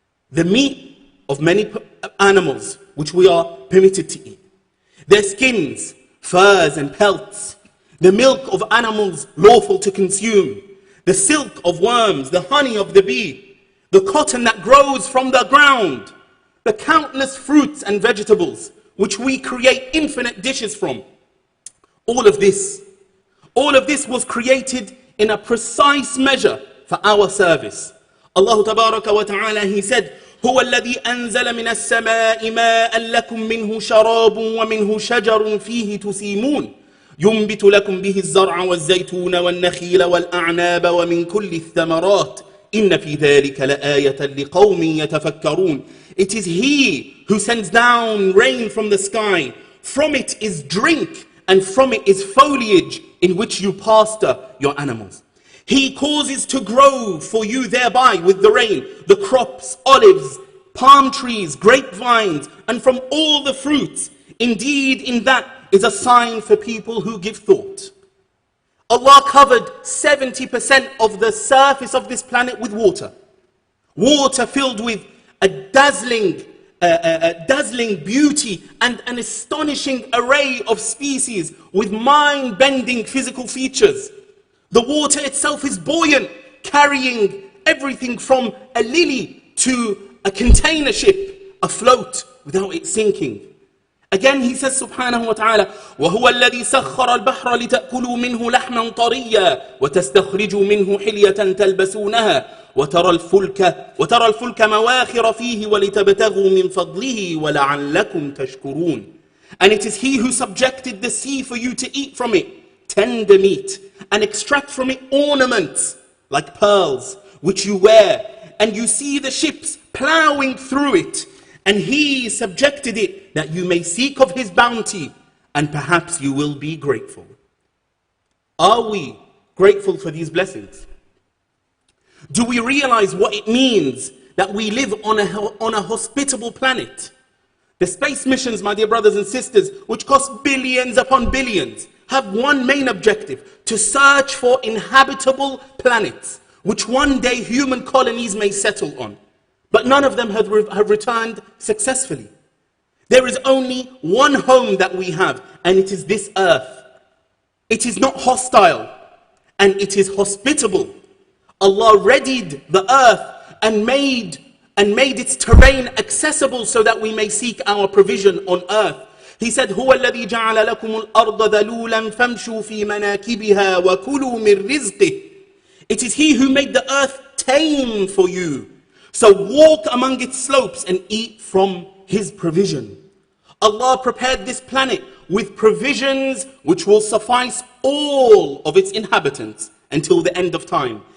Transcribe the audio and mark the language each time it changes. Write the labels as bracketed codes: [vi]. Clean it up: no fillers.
[en] The meat of many animals which we are permitted to eat, their skins, furs and pelts, the milk of animals lawful to consume, the silk of worms, the honey of the bee, the cotton that grows from the ground, the countless fruits and vegetables which we create infinite dishes from. All of this was created in a precise measure for our service. Allah Tabaraka wa Ta'ala, He said, [ar] هو الذي أنزل من السماء ماء لكم منه شراب ومنه شجر فيه تسيمون ينبت لكم به الزرع والزيتون والنخيل والأعناب ومن كل الثمرات إن في ذلك لآية لقوم يتفكرون. [en] It is He who sends down rain from the sky. From it is drink, and from it is foliage in which you pasture your animals. He causes to grow for you thereby with the rain, the crops, olives, palm trees, grapevines, and from all the fruits. Indeed, in that is a sign for people who give thought. Allah covered 70% of the surface of this planet with water. Water filled with a dazzling beauty and an astonishing array of species with mind-bending physical features. The water itself is buoyant, carrying everything from a lily to a container ship afloat without it sinking. Again, he says subhanahu wa ta'ala, [ar] وَهُوَ الَّذِي سَخَّرَ الْبَحْرَ لِتَأْكُلُوا مِنْهُ لَحْمًا طَرِيًّا وَتَسْتَخْرِجُوا مِنْهُ حِلْيَةً تَلْبَسُونَهَا وَتَرَى الْفُلْكَ مَوَاخِرَ فِيهِ وَلِتَبْتَغُوا مِنْ فَضْلِهِ وَلَعَلَّكُمْ تَشْكُرُونَ. [en] And it is he who subjected the sea for you to eat from it tender meat and extract from it ornaments like pearls which you wear, and you see the ships plowing through it, and he subjected it that you may seek of his bounty, and perhaps you will be grateful. Are we grateful for these blessings? Do we realize what it means that we live on a hospitable planet? The space missions, my dear brothers and sisters, which cost billions upon billions, have one main objective: to search for inhabitable planets, which one day human colonies may settle on. But none of them have returned successfully. There is only one home that we have, and it is this earth. It is not hostile, and it is hospitable. Allah readied the earth and made its terrain accessible so that we may seek our provision on earth. He said, [ar] هُوَ الَّذِي جَعَلَ لَكُمُ الْأَرْضَ ذَلُولًا فَامْشُوا فِي مَنَاكِبِهَا وَكُلُوا مِنْ رِزْقِهِ. [en] It is he who made the earth tame for you. So walk among its slopes and eat from his provision. Allah prepared this planet with provisions which will suffice all of its inhabitants until the end of time.